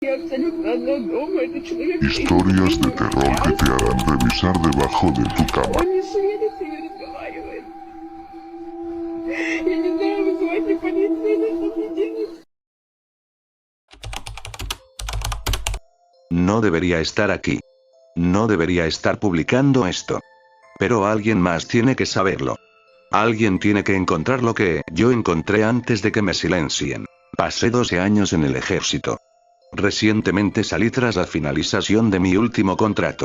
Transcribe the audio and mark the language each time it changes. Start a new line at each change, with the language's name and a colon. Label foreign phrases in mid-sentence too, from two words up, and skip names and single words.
Russian: абсолютно одна дома. Это человек...
Spanish: Historias de terror que te harán revisar debajo de tu cama.
Russian: Он не шевелится и не разговаривает. Я не знаю, вызывать ли полицию, или что мне делать.
Spanish: No debería estar aquí. No debería estar publicando esto. Pero alguien más tiene que saberlo. Alguien tiene que encontrar lo que yo encontré antes de que me silencien. Pasé 12 años en el ejército. Recientemente salí tras la finalización de mi último contrato.